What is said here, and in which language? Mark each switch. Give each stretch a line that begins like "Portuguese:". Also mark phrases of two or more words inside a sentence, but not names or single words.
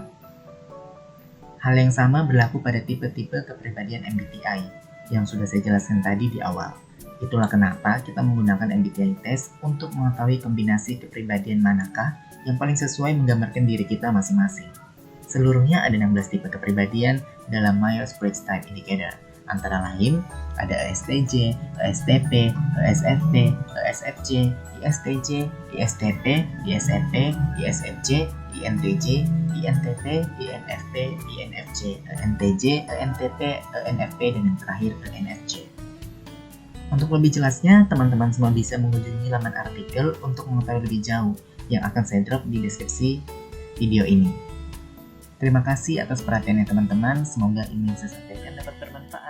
Indonesian: Hal yang sama berlaku pada tipe-tipe kepribadian MBTI yang sudah saya jelaskan tadi di awal. Itulah kenapa kita menggunakan MBTI test untuk mengetahui kombinasi kepribadian manakah yang paling sesuai menggambarkan diri kita masing-masing. Seluruhnya ada 16 tipe kepribadian dalam Myers-Briggs Type Indicator. Antara lain, ada ESTJ, ESTP, ESFP, ESFJ, ISTJ, ISTP, ISFP, ISFJ, INTJ, INTP, INFP, INFJ, ENTJ, ENTP, ENFP, dan yang terakhir ENFJ. Untuk lebih jelasnya, teman-teman semua bisa mengunjungi laman artikel untuk mengetahui lebih jauh yang akan saya drop di deskripsi video ini. Terima kasih atas perhatiannya teman-teman, semoga ini yang saya sampaikan dapat bermanfaat.